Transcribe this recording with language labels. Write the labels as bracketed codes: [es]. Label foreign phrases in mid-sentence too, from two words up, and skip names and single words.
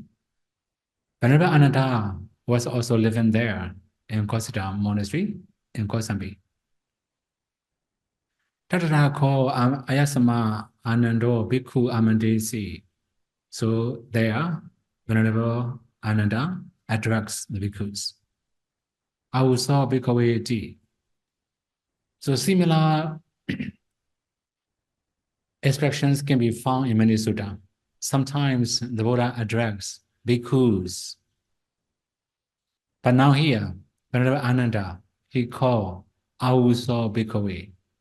[en] Venerable Ananda was also living there in Kosita monastery in Kosambi. [pi] Tatara ko Ayasama Anando Bhikkhu amandesi. [en] So there, Venerable Ananda attracts the bhikkhus. [pi] Awuso bhikkhave. [en] So similar expressions can be found in many sutta. Sometimes the Buddha addresses bhikkhus. But now here, Venerable Ananda, he called [pi] Awuso bhikkhave.